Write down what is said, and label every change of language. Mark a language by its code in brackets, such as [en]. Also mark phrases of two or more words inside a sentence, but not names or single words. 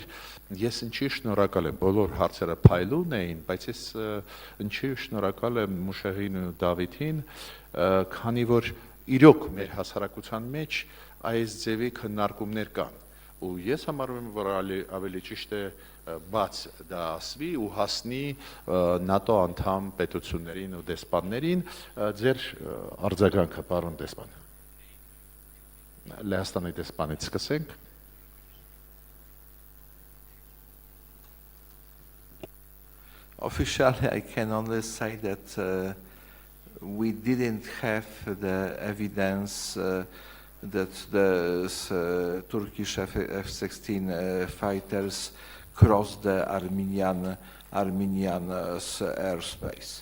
[hy] ես ինչի շնորհակալ եմ, բոլոր հարցերը փայլուն էին, բայց ես ինչի շնորհակալ եմ Մուշեղին ու Դավիթին, քանի որ իրոք մեր հասարակության մեջ այս ձևի քննարկումներ կան, ու ես համարում եմ, որ ավելի ճիշտ է բաց դա ասվի ու հասնի ՆԱՏՕ անդամ պետություններին ու դեսպաններին, ձեր արձագանքը, պարոն դեսպան։ Լեհաստանի դեսպանից սկսենք։ [en] Officially, I can only say that we didn't have the evidence that the Turkish F-16 fighters crossed the Armenian airspace.